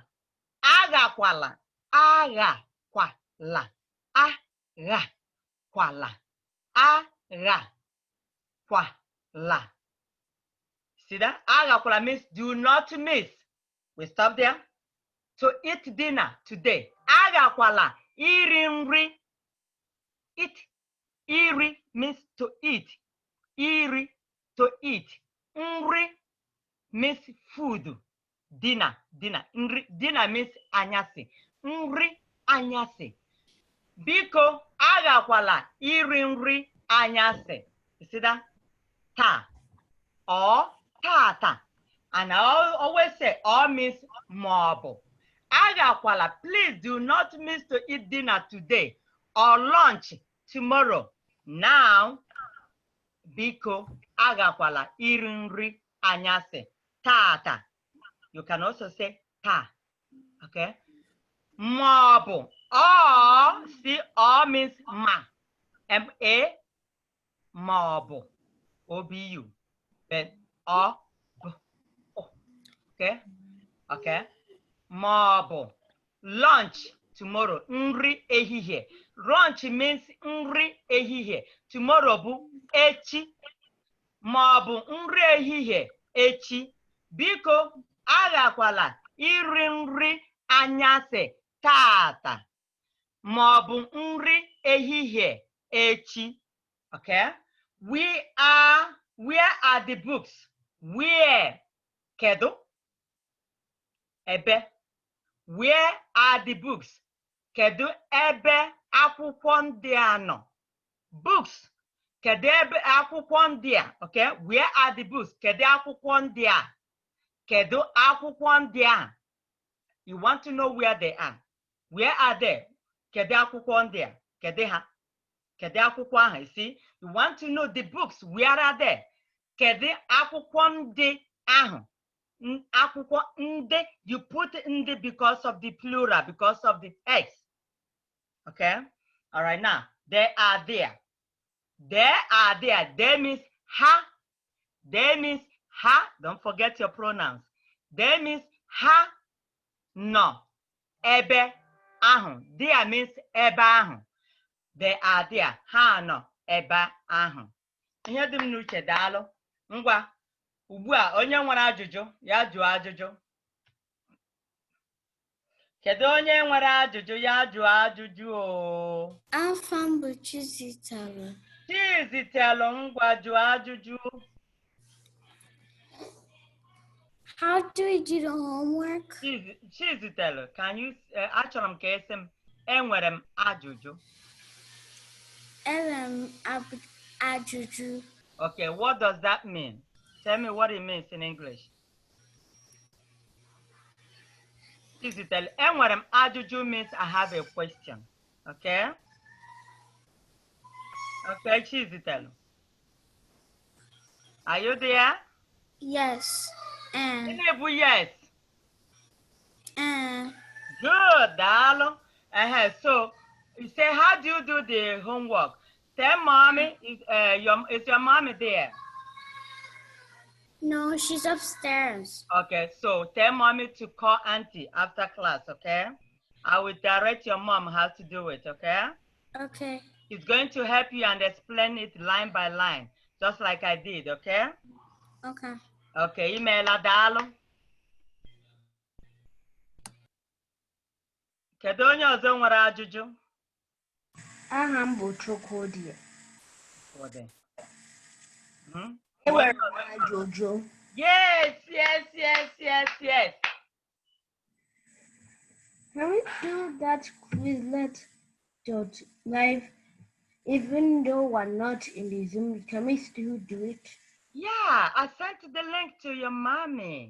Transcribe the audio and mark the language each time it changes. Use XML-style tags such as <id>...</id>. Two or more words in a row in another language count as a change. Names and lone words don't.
<ig>Agakwala. Agakwala. Agakwala. Agakwala.</ig> <en>See that? Agakwala means do not miss. We stop there. To eat dinner today.</en> <ig>Agakwala. Iri nri.</ig> <en>Eat. Iri means to eat. Iri, to eat. Nri means food. Dinner. Dinner means anyasi.</en> <ig>Nri anyasi. Biko agakwala iri nri anyasi.</ig> <en>You see that? Ta or tata. And I always say or means marble. Agakwala, please do not miss to eat dinner today or lunch tomorrow. Now,</en> <ig>biko agakwala iri nri anyasi. Tata.</ig> <en>You can also say ta. Okay? Marble. Or, see, or means ma. M-A, marble. O-B-U. But or, okay? Okay? Marble. Lunch tomorrow.</en> <ig>Nri ehihie.</ig> <en>Lunch means</en> <ig>nri ehihie. Tomorrow bu echi. Marble nri ehihie echi. Biko agakwala iri nri anyasị tata maọbụ nri ehihie echi.</ig> <en>Okay? Where are the books? Where?</en> <ig>Kedu? Ebe.</ig> <en>Where are the books?</en> <ig>Kedu ebe akwụkwọ ndị a nọ? Books. Kedu ebe akwụkwọ ndị a? Okay?</ig> <en>Where are the books?</en> <ig>Kedu akwụkwọ ndị a? Kedu akwụkwọ ndị a?</ig> <en>You want to know where they are. Where are they?</en> <ig>Kedu akwụkwọ ndị a? Kedu ha? Kedu akwụkwọ ahụ?</ig> <en>You see? You want to know the books. Where are they?</en> <ig>Kedu akwụkwọ ndị ahụ? Akwụkwọ ndị.</ig> <en>You put ndị because of the plural, because of the X. Okay? All right, now. They are there. They are there. They means ha. They means ha. Don't forget your pronouns. They means ha. No.</en> <ig>Ebe ahụ.</ig> <en>There means</en> <ig>ebe ahụ.</ig> <en>They are there.</en> <ig>Ha no. Ebe ahụ. Ihe dị m n'uche daalụ. Ngwa. Ugbu a onye nwere ajụjụ ya jụọ ajụjụ. Kedu onye nwere ajụjụ ya jụọ ajụjụ o? Afọ m bụ Chizitelu. Chizitelu ngwa jụọ ajụjụ.</ig> <en>How do we do the homework?</en> <ig>Chizitelu,</ig> <en>can you</en> <ig>achọrọ m ka esi m enwere m ajụjụ. Enwere m ajụjụ.</ig> <en>Okay, what does that mean? Tell me what it means in English. Chizitelu,</en> <ig>enwere m ajụjụ</ig> <en>means I have a question. Okay? Okay, Chizitelu. Are you there? Yes. Yes. Good, darling. So you say, how do you do the homework? Tell mommy, is your mommy there? No, she's upstairs. Okay, so tell mommy to call auntie after class, okay? I will direct your mom how to do it, okay? Okay. It's going to help you and explain it line by line, just like I did, okay? Okay. Okay, email Adalo.</en> <ig>Kedu onye ọzọ nwere ajụjụ? Aha m bụ Chukwudi. Enwere m ajụjụ.</ig> <en>Yes. Can we do that Quizlet.live even though we're not in the Zoom? Can we still do it? Yeah, I sent the link to your mommy.</en>